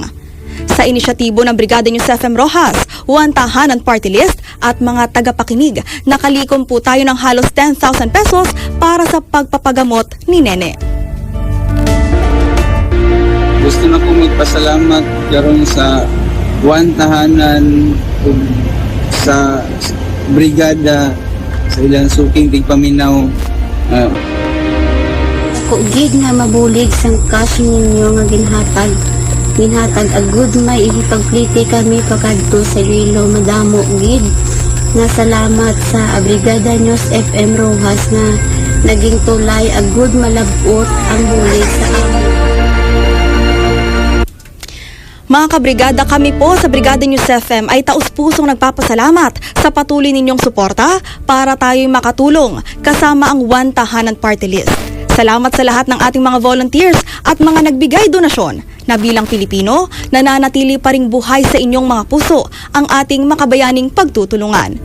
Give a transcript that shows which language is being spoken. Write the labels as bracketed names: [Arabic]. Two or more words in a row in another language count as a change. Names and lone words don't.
[Filipino] Sa inisyatibo ng Brigada News FM Rojas, One Tahanan Party List at mga tagapakinig, nakalikom po tayo ng halos 10,000 pesos para sa pagpapagamot ni Nene. Gusto na po magpasalamat [Hiligaynon] karon sa One Tahanan sa Brigada sa ilang suking tigpaminaw. Kugig nga mabulig sang cash ninyo nga ginhatag agud may ihipagplite kami pagadto sa Iloilo madamo gid. Nga [Filipino] salamat sa Brigada News FM Rojas na naging tulay [Hiligaynon] agud malabot ang bulig sa amin. [Filipino] Mga kabrigada, kami po sa Brigada News FM ay taus-pusong nagpapasalamat sa patuloy ninyong suporta para tayo'y makatulong kasama ang One Tahanan Party List. Salamat sa lahat ng ating mga volunteers at mga nagbigay donasyon na bilang Pilipino, nananatili pa ring buhay sa inyong mga puso ang ating makabayaning pagtutulungan.